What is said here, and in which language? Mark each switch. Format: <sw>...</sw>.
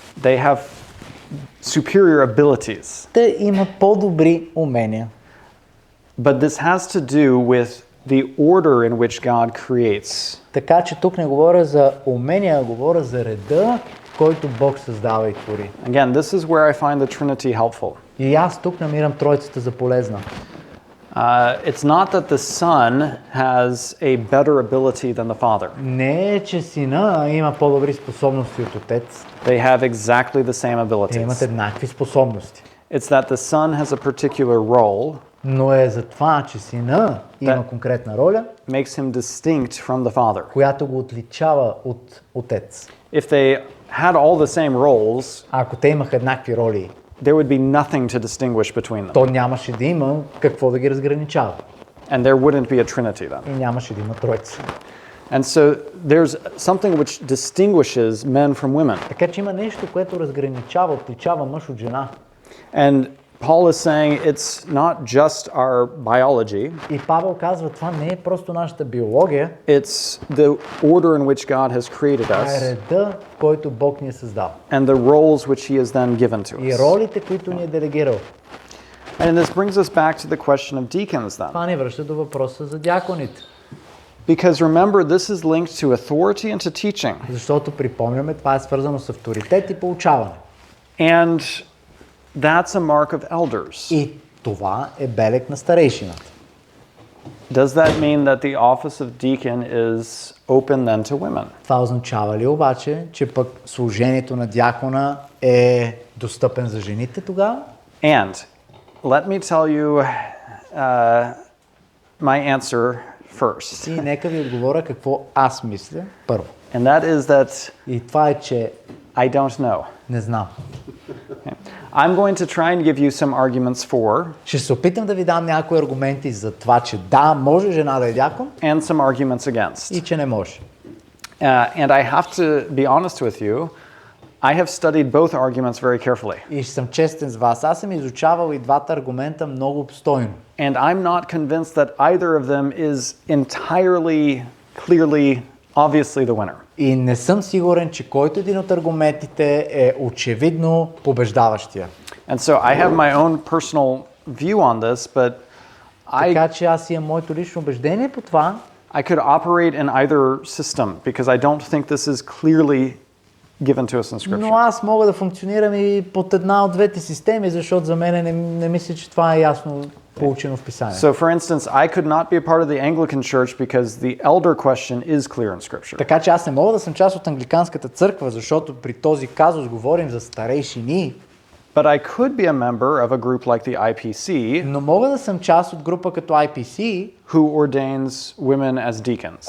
<en>They have superior abilities.</en> <bg>Те имат по-добри умения.</bg> <en>But this has to do with the order in which God creates.</en> <bg>Така че тук не говоря за умения, а говоря за реда, който Бог създава и твори.</bg> <en>Again, this is where I find the Trinity helpful.</en> <bg>И аз тук намирам Тройцата за полезна.</bg> <en>It's not that the son has a better ability than the father.</en> <bg>Не е, че сина има по-добри способности от отец.</bg> <en>They have exactly the same</en> <bg>Те имат</bg> <en>abilities.</en> <bg>еднакви способности.</bg> <en>It's that the son has a particular role,</en> <bg>Но е за това, че сина има конкретна роля,</bg> <en>makes him distinct from the father.</en> <bg>която го отличава от отец.</bg> <en>If they had all the same roles,</en> <bg>Ако те имаха еднакви роли,</bg> <en>there would be nothing to distinguish between them.</en> <bg>то нямаше да има какво да ги разграничава.</bg> <en>And there wouldn't be a trinity then.</en> <bg>И нямаше да има троица.</bg> <en>And so there's something which distinguishes men from women.</en> <bg>Така че има нещо, което разграничава, отличава мъж от жена.</bg> <en>And Paul is saying it's not just our biology,</en> <bg>И Павел казва, това не е просто нашата биология,</bg> <en>it's the order in which God has created</en> <bg>а е</bg> <en>us</en> <bg>реда, в който Бог ни е създал.</bg> <en>and the roles which he has then given to</en> <bg>И</bg> <en>us.</en> <bg>ролите, които ни е делегирал.</bg> <en>And this brings us back to the question of deacons then.</en> <bg>Това ни връща до въпроса за дяконите.</bg> <en>Because remember, this is linked to authority and to teaching.</en> <bg>Защото припомняме, това е свързано с авторитет и поучаване.</bg> <en>And that's a mark of elders.</en> <bg>И това е белег на старейшината.</bg> <en>Does that mean that the office of deacon is open then to women?</en> <bg>Това означава ли обаче, че пък служението на дякона е достъпен за жените тогава?</bg> <en>And let me tell you my answer first.</en> <bg>И нека ви отговоря какво аз мисля първо.</bg> <en>And that is that</en> <bg>И това е, че</bg> <en>I don't know.</en> <bg>не знам.</bg> <en>I'm going to try and give you some arguments for</en> <bg>Ще се опитам да ви дам някои аргументи за това, че да, може жена да е дякон</bg> <en>and some arguments against.</en> <bg>и че не може.</bg> <en>And I have to be honest with you, I have studied both arguments very carefully.</en> <bg>И ще съм честен с вас. Аз съм изучавал и двата аргумента много обстойно.</bg> <en>And I'm not convinced that either of them is entirely, clearly, obviously the winner.</en> <bg>И не съм сигурен, че който един от аргументите е очевидно побеждаващия.</bg> <en>And so I have my own personal view on this, but</en> <bg>Така че аз имам моето лично убеждение по това,</bg> <en>I could operate in either system because I don't think this is clearly given to us in</en> <bg>но</bg> <en>Scripture.</en> <bg>аз мога да функционирам и под една от двете системи, защото за мен не мисля, че това е ясно получено в Писанието.</bg> <en>So, for instance, I could not be a part of the Anglican Church because the elder question is clear in Scripture.</en> <bg>Така че аз не мога да съм част от Англиканската църква, защото при този казус говорим за старейшини,</bg> <en>But I could be a member of a group like the IPC</en> <bg>но мога да съм част от група като IPC,</bg> <en>who ordains women as deacons.</en>